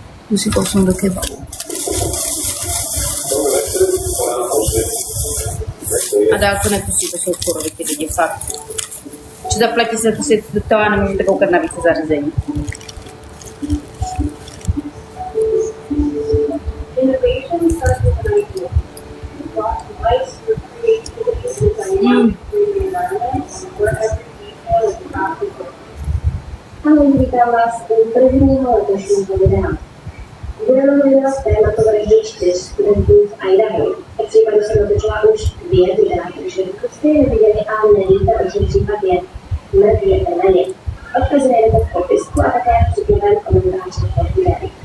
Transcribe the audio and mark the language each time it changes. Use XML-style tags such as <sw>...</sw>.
<cs>Musím posunout do kebabu. A dál to nepustí, to jsou kurovy ty lidi, fakt. Či zaplatí se pustit do toho a nemůžete koukat na více zařízení.</cs> <en>Innovation starts with an idea. What device would create design environments where every detail is practical.</en> <cs>Ahoj, vítám vás u prvního letošního videa. Budeme mluvit o tématu vraždy 4 studentů z Idaho. V případu jsem natočila už 2 videa, takže pokud jste je neviděli a nevíte, o čem případ je, mrkněte na ně. Odkaz najdete v popisku a také v příkladném komentáři pod videem.</cs>